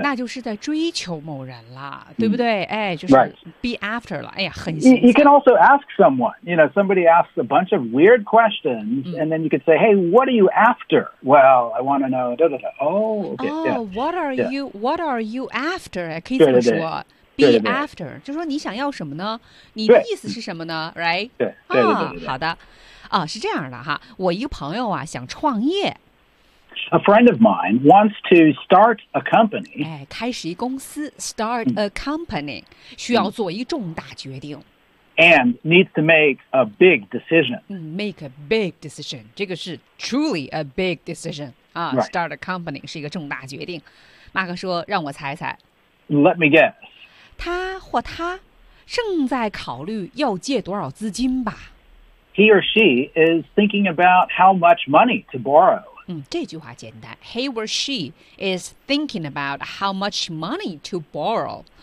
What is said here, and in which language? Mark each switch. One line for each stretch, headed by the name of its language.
Chinese: 那就是在追求某人了，对不对？哎，就是 be after 了。哎呀，很。
English: You can also ask someone. You know, somebody asks a bunch of weird questions,、and then you could say, "Hey, what are you after?" Well, I want to know. Da, da, da. Oh, okay, oh, yeah, what are、 yeah. you? What are you after?
Chinese: 可以这么说。对对对 Be after, 就说你想要什么呢？你的意思是什么呢 ？Right? 对对对对。好的，是这样的哈。我一个朋友啊，想创业。
English: A friend of mine wants to start a company.
Chinese: 开始一公司 ，start a company， 需要做一重大决定。
English: And needs to make a big decision. Make a big decision.
Chinese: 这个是
English: truly a big decision.
Chinese: Start a company 是一个重大决定。马克说：“让我猜猜。”
English: Let me guess.
Chinese: 他或他正在考虑要借多少资金吧。
English: He or she is thinking about how much money to borrow.
Chinese: 这句话简单。
English: He or she is thinking about how much money to borrow.